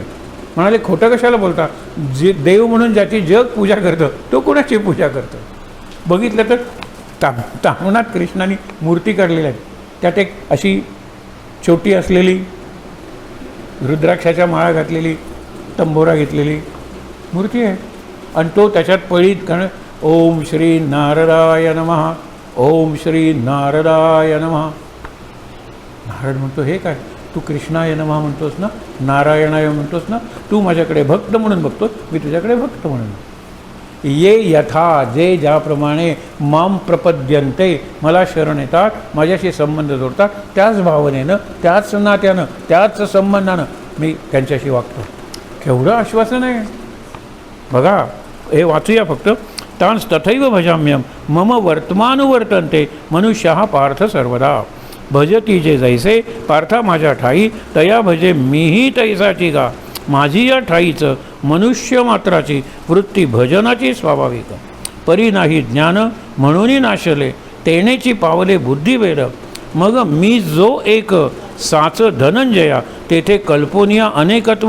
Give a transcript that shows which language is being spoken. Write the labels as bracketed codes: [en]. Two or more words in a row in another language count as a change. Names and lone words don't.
[mr] म्हणाले, खोटं कशाला बोलता, जे देव म्हणून ज्याची जग पूजा करतं तो कोणाची पूजा करतं. बघितलं तर तामणात कृष्णाने मूर्ती काढलेली आहे. त्यात एक अशी छोटी असलेली रुद्राक्षाच्या माळा घातलेली, तंबोरा घेतलेली मूर्ती आहे. आणि तो त्याच्यात पळीत कारण [sa] ओम श्री नारदाय नमः, ओम श्री नारदाय नमः. [mr] नारद म्हणतो, हे काय तू [sa] कृष्णाय नमः [mr] म्हणतोस ना, नारायणाय म्हणतोस ना, तू माझ्याकडे भक्त म्हणून बघतोस, मी तुझ्याकडे भक्त म्हणून. [sa] ये यथा, [mr] जे ज्याप्रमाणे [sa] माम प्रपद्यन्ते, [mr] मला शरण येतात, माझ्याशी संबंध जोडतात, त्याच भावनेनं, त्याच नात्यानं, त्याच संबंधानं मी त्यांच्याशी वागतो. केवढं आश्वासन आहे बघा. हे वाचूया फक्त. [sa] तांस तथैव भजाम्यम मम वर्तमानुवर्तन्ते मनुष्यः पार्थ सर्वदा. [mr] भजती जे जैसे पार्था माझ्या ठाई, तया भजे मीही तैसाची गा. माझी या ठाईचं मनुष्य मात्राची वृत्ती भजनाची स्वाभाविक. परी नाही ज्ञान म्हणून नाशले, तेनेची पावले बुद्धिभेद. मग मी जो एक साच धनंजया, तेथे कल्पोनिया अनेकत्व.